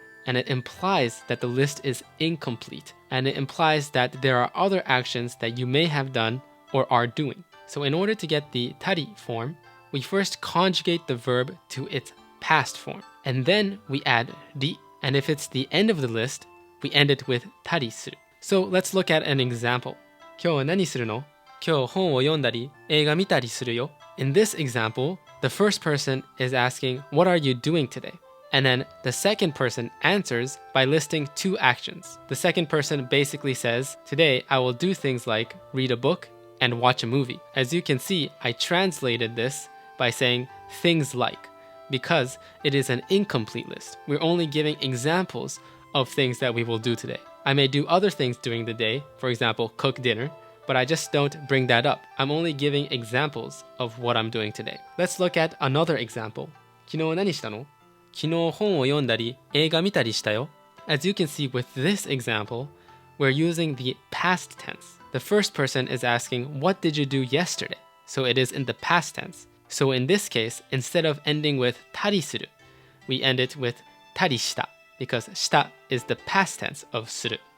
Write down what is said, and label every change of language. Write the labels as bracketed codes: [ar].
[en] And it implies that the list is incomplete. And it implies that there are other actions that you may have done or are doing. So in order to get the tari form, we first conjugate the verb to its past form. And then we add ri. And if it's the end of the list, we end it with tarisuru. So let's look at an example. [ja] 今日は何するの? 今日本を読んだり、映画見たりするよ. [en] In this example, the first person is asking, what are you doing today? And then the second person answers by listing two actions. The second person basically says, today I will do things like read a book and watch a movie. As you can see, I translated this by saying things like, because it is an incomplete list. We're only giving examples of things that we will do today. I may do other things during the day, for example, cook dinner, but I just don't bring that up. I'm only giving examples of what I'm doing today. Let's look at another example. [ja] 昨日何したの? 昨日本を読んだり、映画見たりしたよ. [en] As you can see with this example, we're using the past tense. The first person is asking, what did you do yesterday? So it is in the past tense. So in this case, instead of ending with tarisuru, we end it with tarishita, because shita is the past tense of suru.